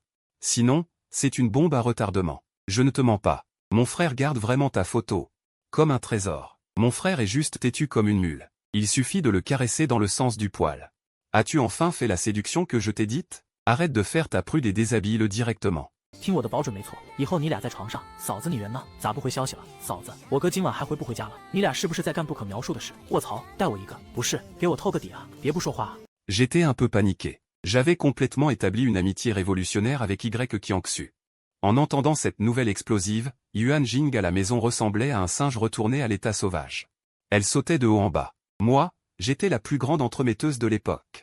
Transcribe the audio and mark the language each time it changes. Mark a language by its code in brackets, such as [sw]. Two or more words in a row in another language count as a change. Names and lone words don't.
[fr] Sinon, c'est une bombe à retardement. Je ne te mens pas. Mon frère garde vraiment ta photo. Comme un trésor. Mon frère est juste têtu comme une mule. Il suffit de le caresser dans le sens du poil. As-tu enfin fait la séduction que je t'ai dite? Arrête de faire ta prude et déshabille-le directement. [zh] 听我的保准没错，以后你俩在床上，嫂子你人呢？咋不回消息了？嫂子，我哥今晚还回不回家了？你俩是不是在干不可描述的事？卧槽，带我一个，不是，给我透个底啊！别不说话啊！ [fr] J'étais un peu paniqué. J'avais complètement établi une amitié révolutionnaire avec Y Kiangsu. En entendant cette nouvelle explosive, Yuan Jing à la maison ressemblait à un singe retourné à l'état sauvage. Elle sautait de haut en bas. Moi, j'étais la plus grande entremetteuse de l'époque.